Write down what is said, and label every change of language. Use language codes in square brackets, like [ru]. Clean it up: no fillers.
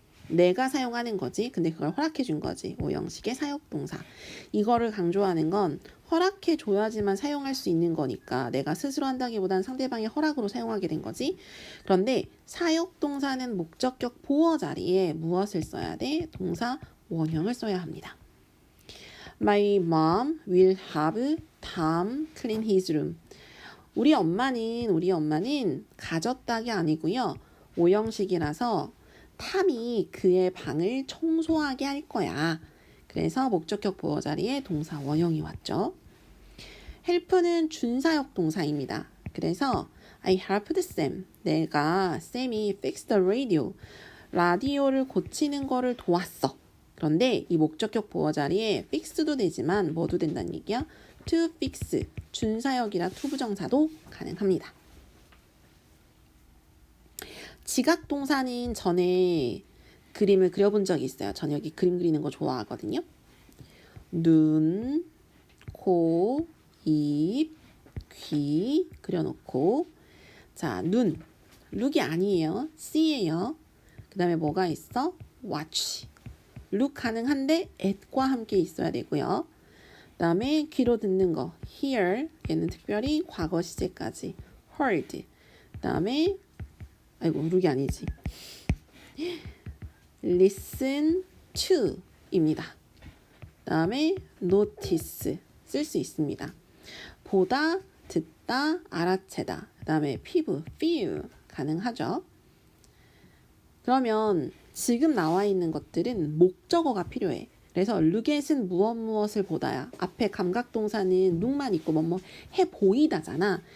[ko] 내가 사용하는 거지. 근데 그걸 허락해준 거지. 오형식의 사역동사. 이거를 강조하는 건 허락해줘야지만 사용할 수 있는 거니까 내가 스스로 한다기보단 상대방의 허락으로 사용하게 된 거지. 그런데 사역동사는 목적격 보어 자리에 무엇을 써야 돼? 동사 원형을 써야 합니다. [en] My mom will have Tom clean his room. [ko] 우리 엄마는 가졌다가 아니고요. 오형식이라서 탐이 그의 방을 청소하게 할 거야. 그래서 목적격 보어 자리에 동사 원형이 왔죠. help는 준사역 동사입니다. 그래서 [en] I helped Sam. [ko] 내가 쌤이 [en] fix the radio. [ko] 라디오를 고치는 거를 도왔어. 그런데 이 목적격 보어 자리에 fix도 되지만 뭐도 된다는 얘기야? [en] to fix. [ko] 준사역이라 to 부정사도 가능합니다. 지각 동사는 전에 그림을 그려본 적이 있어요. 저녁에 그림 그리는 거 좋아하거든요. 눈, 코, 입, 귀 그려놓고 자, 눈, look이 아니에요. see예요. 그 다음에 뭐가 있어? watch. look 가능한데 at과 함께 있어야 되고요. 그 다음에 귀로 듣는 거 hear. 얘는 특별히 과거 시제까지 heard. 그 다음에 아이고 look이 아니지. [en] listen to [ko] 입니다. 그 다음에 notice 쓸 수 있습니다. 보다, 듣다, 알아채다. 그 다음에 피부, feel 가능하죠. 그러면 지금 나와 있는 것들은 목적어가 필요해. 그래서 lookat은 무엇을 보다야. 앞에 감각동사는 look만 있고 뭐뭐 해 보이다잖아.